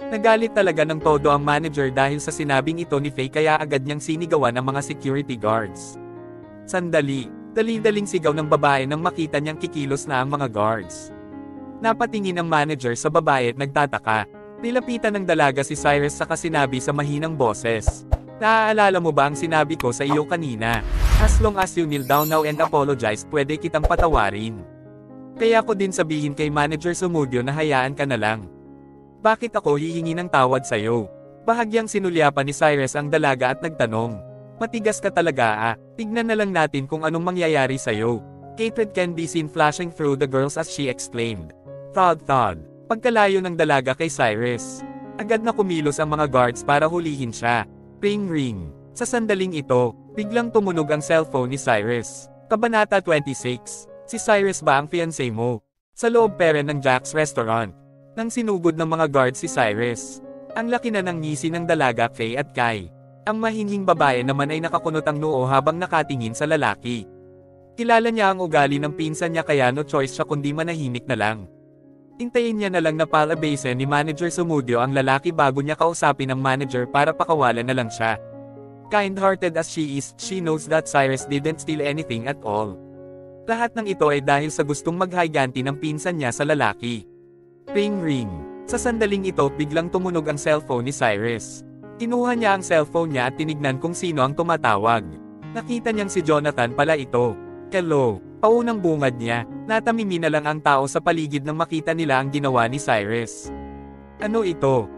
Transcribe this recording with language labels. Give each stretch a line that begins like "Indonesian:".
Filipino: Nagalit talaga ng todo ang manager dahil sa sinabing ito ni Faye, kaya agad niyang sinigawan ang mga security guards. Sandali, Dali-daling sigaw ng babae nang makita niyang kikilos na ang mga guards. Napatingin ang manager sa babae at nagtataka. Nilapitan ng dalaga si Cyrus saka sinabi sa mahinang boses. Naaalala mo ba ang sinabi ko sa iyo kanina?
English: As long as you kneel down now and apologize,
Filipino: pwede kitang patawarin. Kaya ko din sabihin kay Manager Sumudio na hayaan ka na lang. Bakit ako hihingi ng tawad sa'yo? Bahagyang sinulyapan ni Cyrus ang dalaga at nagtanong. Matigas ka talaga tignan na lang natin kung anong mangyayari sa'yo.
English: Hatred can be seen flashing through the girls as she exclaimed. Thud thud.
Filipino: Pagkalayo ng dalaga kay Cyrus, agad na kumilos ang mga guards para hulihin siya. Ring ring. Sa sandaling ito, biglang tumunog ang cellphone ni Cyrus. Kabanata 26. Si Cyrus ba ang fiancé mo? Sa loob pere ng Jack's Restaurant. Nang sinugod ng mga guards si Cyrus. Ang laki na ng ngisi ng dalaga Faye at Kai. Ang mahinhing babae naman ay nakakunot ang noo habang nakatingin sa lalaki. Kilala niya ang ugali ng pinsan niya kaya no choice siya kundi manahimik na lang. Hintayin niya na lang na palabase ni Manager Sumudio ang lalaki bago niya kausapin ang manager para pakawalan na lang siya.
English: Kind-hearted as she is, she knows that Cyrus didn't steal anything at all.
Filipino: Lahat ng ito ay dahil sa gustong maghiganti ng pinsan niya sa lalaki. Ring ring. Sa sandaling ito biglang tumunog ang cellphone ni Cyrus. Kinuha niya ang cellphone niya at tinignan kung sino ang tumatawag. Nakita niyang si Jonathan pala ito. Hello. Paunang bungad niya, natamimi na lang ang tao sa paligid nang makita nila ang ginawa ni Cyrus. Ano ito?